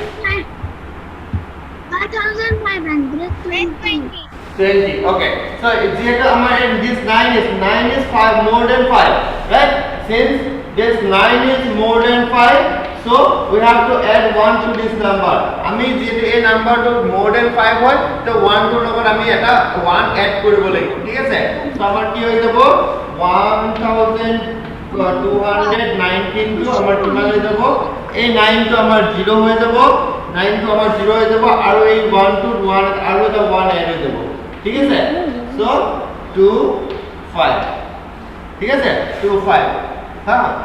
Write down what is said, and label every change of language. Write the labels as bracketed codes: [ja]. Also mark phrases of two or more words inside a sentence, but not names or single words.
[en] 20 okay so it's here this 9 is 5 more than 5 right since this 9 is more than 5 so we have to add 1 to this number [as] আমি যেহেতু এই নাম্বারটো [en] more than 5 [as] হয় তো 1 টোৰ লগত আমি এটা 1 এড কৰিব লাগিব ঠিক আছে সো আমাৰ কি হৈ যাব 1219 টো আমাৰ কিমান হৈ যাব এই 9 টো আমাৰ 0 হৈ যাব 9 টো আমাৰ 0 হৈ যাব আৰু এই 1 টো 1 আৰু এটা 1 এড হৈ যাব ঠিক আছে সো 2 5 ঠিক আছে 2 5 হ্যাঁ